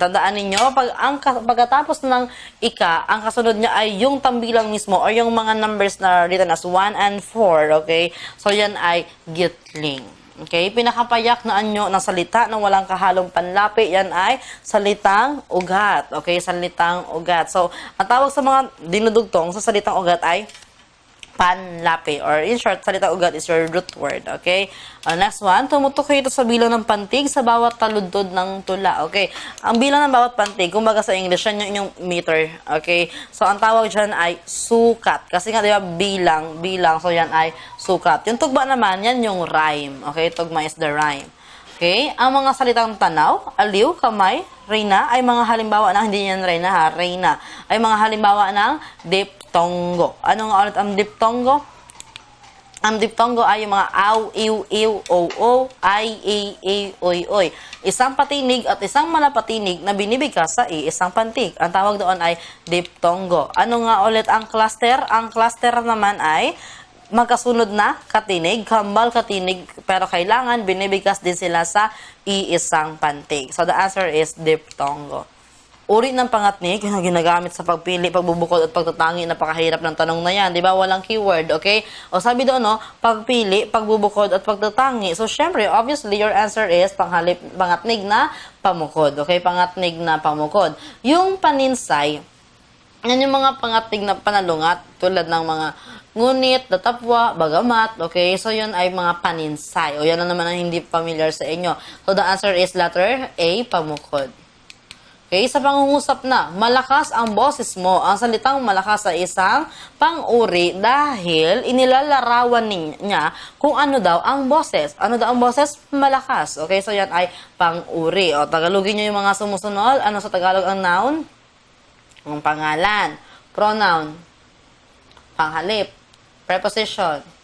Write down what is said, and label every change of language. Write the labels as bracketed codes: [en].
[tl] Tandaan ninyo, pagkatapos ng ika, ang kasunod niya ay yung tambilang mismo or yung mga numbers na [en] written as 1 and 4. [tl] Okay? So, yan ay gitling. Okay? Pinakapayak na anyo ng salita na walang kahalong panlapi, yan ay salitang ugat. Okay? Salitang ugat. So, ang tawag sa mga dinudugtong sa salitang ugat ay panlapi. [en] Or in short, salita ugat is your root word. Okay? [tl] Next one, tumutukoy ito sa bilang ng pantig sa bawat taludtod ng tula. Okay? Ang bilang ng bawat pantig, kumbaga sa English, yan yung inyong meter. Okay? So, ang tawag dyan ay sukat. Kasi nga, di ba, bilang. So, yan ay sukat. Yung tugma naman, yan yung rhyme. Okay? [en] Tugma is the rhyme. [tl] Okay? Ang mga salitang tanaw, aliw, kamay, reyna, ay mga halimbawa ng, hindi yan reyna ha, reyna, ay mga halimbawa ng diptongo. Ano nga ulit ang diptongo? Ang diptongo ay yung mga aw, iw, iw, o, ay, oy, oy. Isang patinig at isang malapatinig na binibigkas sa isang pantig. Ang tawag doon ay diptongo. Ano nga ulit ang cluster? Ang cluster naman ay magkasunod na katinig, kambal katinig, pero kailangan binibigkas din sila sa iisang pantig. [en] So, the answer is diptongo. [tl] Uri ng pangatnig na ginagamit sa pagpili, pagbubukod at pagtatangi, napakahirap ng tanong na yan. Di ba? Walang keyword, okay? O sabi doon, no? Pagpili, pagbubukod at pagtatangi. [en] So, syempre, obviously, your answer is pangatnig na pamukod. [tl] Okay? Pangatnig na pamukod. Yung paninsay, yan yung mga pangatnig na panalungat, tulad ng mga ngunit, datapwa, bagamat, okay? So, yun ay mga paninsay. O, yan na naman ang hindi familiar sa inyo. [en] So, the answer is letter A, pamukod. [tl] Okay, sa pangungusap na, malakas ang boses mo. Ang salitang malakas ay isang pang-uri dahil inilalarawan niya kung ano daw ang boses. Ano daw ang boses? Malakas. Okay, so yan ay pang-uri. O, Tagalogin nyo yung mga sumusunod. Ano sa Tagalog ang noun? Ang pangalan. Pronoun. Panghalip. Preposition.